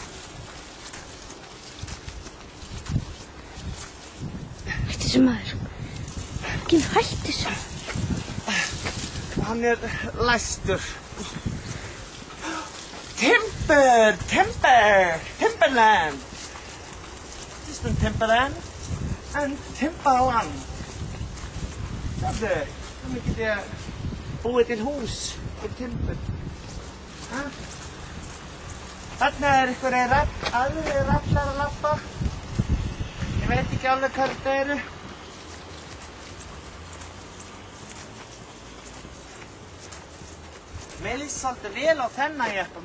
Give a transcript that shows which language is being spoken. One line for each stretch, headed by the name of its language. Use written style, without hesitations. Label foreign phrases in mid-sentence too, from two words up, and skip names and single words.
Icelandic: Hætti þessu maður. Ekki hætti þessu. Hann er læstur. Timberland.
English: This is Timberland and Timberland.
Icelandic: Sjáðu, þannig get ég búið til hús fyrir timbur. Þarna er einhverjir aðrir rallar að labba. Ég veit ekki alveg hvað þetta eru. Mér líst svolítið vel á þennan jeppa.